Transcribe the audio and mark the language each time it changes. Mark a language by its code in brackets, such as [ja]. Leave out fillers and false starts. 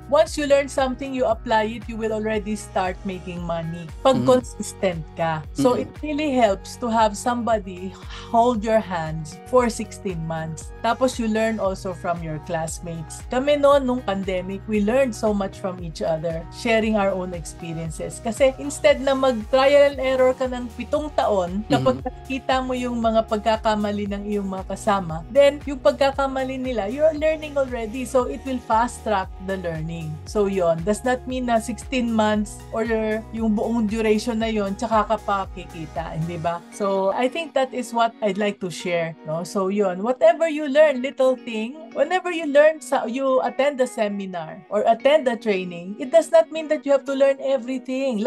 [en] Once you learn something, you apply it, you will already start making money. [tl] Pag consistent ka. [en] So, it really helps to have somebody hold your hands for 16 months. Tapos, you learn also from your classmates. [tl] Kami nung pandemic, [en] we learned so much from each other, sharing our own experiences. [tl] Kasi, instead na mag-trial and error ka ng 7 taon, kapag nakikita mo yung mga pagkakamali ng iyong mga kasama, then, yung pagkakamali nila, [en] you're learning already. So, it will fast-track the learning. [tl] So yon, [en] does not mean [tl] na 16 months or yung buong duration na yon tsaka ka pa kikita, hindi ba? [en] So I think that is what I'd like to share, no? So yon, whatever you learn, little thing, whenever you you attend a seminar or attend a training, it does not mean that you have to learn everything.